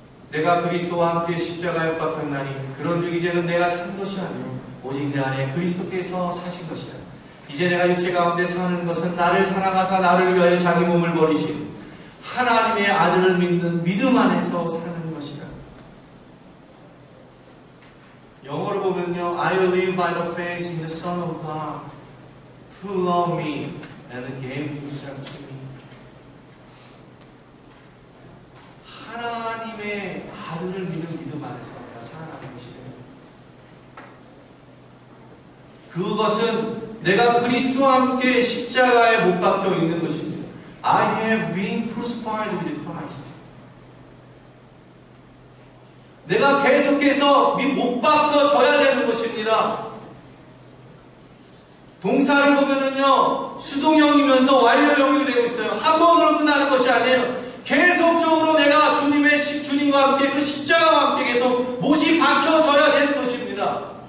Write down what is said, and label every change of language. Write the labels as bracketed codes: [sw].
[ko] 내가 그리스도와 함께 십자가에 못 박혔나니 그런즉 이제는 내가 산 것이 아니요 오직 내 안에 그리스도께서 사신 것이라. 이제 내가 육체 가운데 사는 것은 나를 사랑하사 나를 위하여 자기 몸을 버리신 하나님의 아들을 믿는 믿음 안에서 사는 것이라. 영어로 보면요, [en] I live by the faith in the Son of God who loved me and gave himself to me. [ko] 하나님의 아들을 믿는 믿음 안에서 내가 살아가는 것이래요. 그것은 내가 그리스도와 함께 십자가에 못 박혀 있는 것입니다. [en] I have been crucified with Christ. [ko] 내가 계속해서 못 박혀져야 되는 것입니다. 동사를 보면은요, 수동형이면서 완료형이 되고 있어요. 한 번으로 끝나는 것이 아니에요. 계속적으로 내가 주님과 함께 그 십자가와 함께 계속 못이 박혀져야 되는 것입니다.